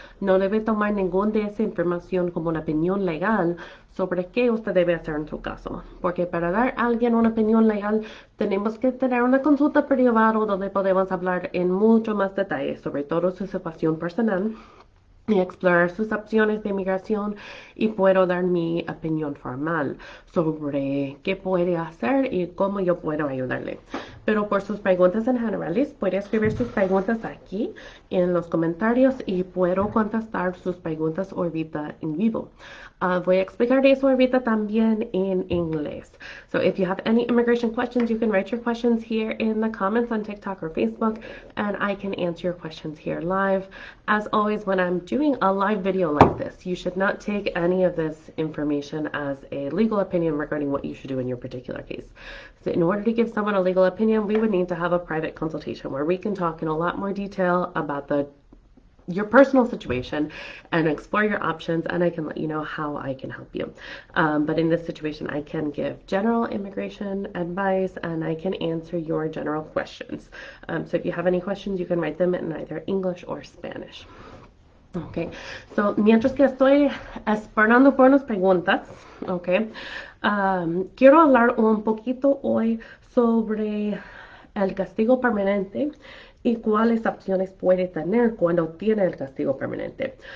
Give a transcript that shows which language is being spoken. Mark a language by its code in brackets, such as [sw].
[es] No debe tomar ninguna de esa información como una opinión legal sobre qué usted debe hacer en su caso, porque para dar a alguien una opinión legal tenemos que tener una consulta privada donde podemos hablar en mucho más detalle sobre todo su situación personal y explorar sus opciones de inmigración y puedo dar mi opinión formal sobre qué puede hacer y cómo yo puedo ayudarle. Pero por sus preguntas en generales, puede escribir sus preguntas aquí en los comentarios y puedo contestar sus preguntas ahorita en vivo. Voy a explicar eso ahorita también en inglés. [en] So if you have any immigration questions, you can write your questions here in the comments on TikTok or Facebook, and I can answer your questions here live. As always, when I'm doing a live video like this, you should not take any of this information as a legal opinion regarding what you should do in your particular case. So in order to give someone a legal opinion, we would need to have a private consultation where we can talk in a lot more detail about your personal situation and explore your options, and I can let you know how I can help you. But in this situation, I can give general immigration advice and I can answer your general questions. So if you have any questions, you can write them in either English or Spanish. [es] Okay, so mientras que estoy esperando por unas preguntas, okay, quiero hablar un poquito hoy sobre el castigo permanente y cuáles opciones puede tener cuando tiene el castigo permanente.